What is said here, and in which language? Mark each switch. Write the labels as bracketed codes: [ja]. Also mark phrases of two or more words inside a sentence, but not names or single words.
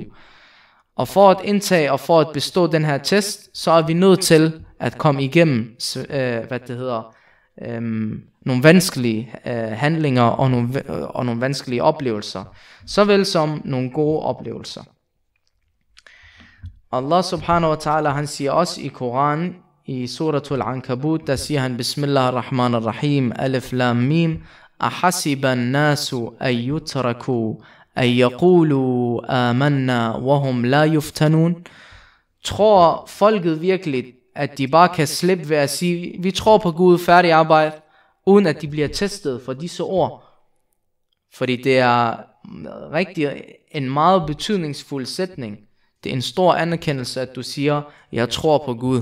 [da] Og for at indtage og for at bestå den her test, så er vi nødt til at komme igennem, nogle vanskelige handlinger og nogle vanskelige oplevelser, såvel som nogle gode oplevelser. [ar] الله سبحانه وتعالى, [da] han siger også i Koranen, i suratul Ankabut, der siger han, [ar] بسم الله الرحمن الرحيم الم أحسب الناس أن يتركوا أن يقولوا آمنا وهم لا يفتنون. [da] Tror folket virkelig, at de bare kan slippe ved at sige, vi tror på Gud, færdig arbejde, uden at de bliver testet for disse ord? Fordi det er rigtig en meget betydningsfuld sætning. Det er en stor anerkendelse, at du siger, jeg tror på Gud.